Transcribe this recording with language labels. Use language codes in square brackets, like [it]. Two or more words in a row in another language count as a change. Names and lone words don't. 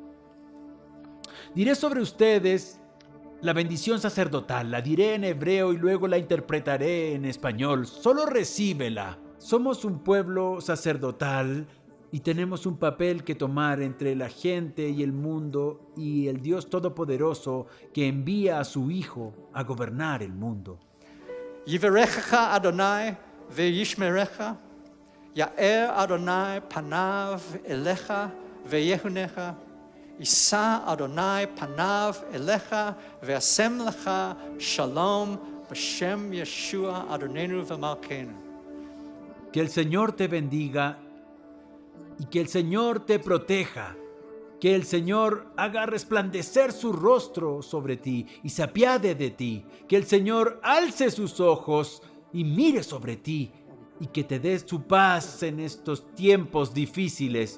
[es] Diré sobre ustedes la bendición sacerdotal, la diré en hebreo y luego la interpretaré en español. Solo recíbela. Somos un pueblo sacerdotal y tenemos un papel que tomar entre la gente y el mundo y el Dios Todopoderoso que envía a su Hijo a gobernar el mundo. [he] יברכך אדני וישמרך, יאר אדני פניו אליך ויחנך, ישא אדני פניו אליך וישם לך שלום בשם ישוע אדוננו ומלכנו. [es] Que el Señor te bendiga y que el Señor te proteja. Que el Señor haga resplandecer su rostro sobre ti y se apiade de ti. Que el Señor alce sus ojos y mire sobre ti y que te dé su paz en estos tiempos difíciles.